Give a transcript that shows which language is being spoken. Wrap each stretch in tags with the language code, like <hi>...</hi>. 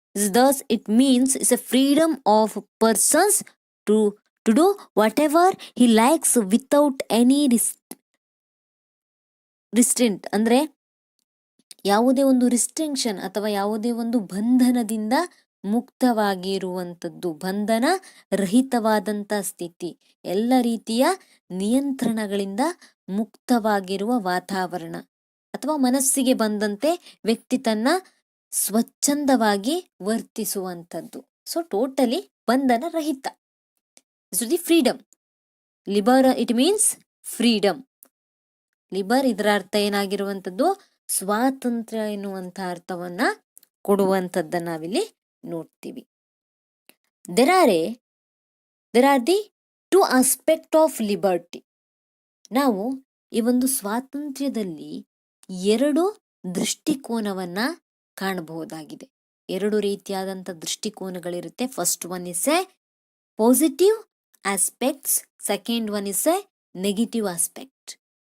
<en>Thus it means it's a freedom of persons to do whatever he likes without any restraint.</en> <kn>ಅಂದ್ರೆ ಯಾವುದೇ ಒಂದು restriction ಅಥವಾ ಯಾವುದೇ ಒಂದು ಬಂಧನದಿಂದ ಮುಕ್ತವಾಗಿರುವಂಥದ್ದು, ಬಂಧನ ರಹಿತವಾದಂಥ ಸ್ಥಿತಿ, ಎಲ್ಲ ರೀತಿಯ ನಿಯಂತ್ರಣಗಳಿಂದ ಮುಕ್ತವಾಗಿರುವ ವಾತಾವರಣ ಅಥವಾ ಮನಸ್ಸಿಗೆ ಬಂದಂತೆ ವ್ಯಕ್ತಿ ತನ್ನ ಸ್ವಚ್ಛಂದವಾಗಿ ವರ್ತಿಸುವಂಥದ್ದು.</kn> <en>so totally</en> <kn>ಬಂಧನ ರಹಿತ.</kn> <en>The freedom. Liber it means freedom. Liber</en> <kn>ಇದರ ಅರ್ಥ ಏನಾಗಿರುವಂಥದ್ದು? ಸ್ವಾತಂತ್ರ್ಯ ಎನ್ನುವಂಥ ಅರ್ಥವನ್ನ ಕೊಡುವಂಥದ್ದನ್ನ ನಾವಿಲ್ಲಿ ನೋಡ್ತೀವಿ.</kn> <en>there are the two aspect of liberty.</en> <kn>ನಾವು ಈ ಒಂದು ಸ್ವಾತಂತ್ರ್ಯದಲ್ಲಿ ಎರಡು ದೃಷ್ಟಿಕೋನವನ್ನ ಕಾಣಬಹುದಾಗಿದೆ. ಎರಡು ರೀತಿಯಾದಂಥ ದೃಷ್ಟಿಕೋನಗಳಿರುತ್ತೆ.</kn> <en>First one is a positive aspects, second one is a negative aspect.</en>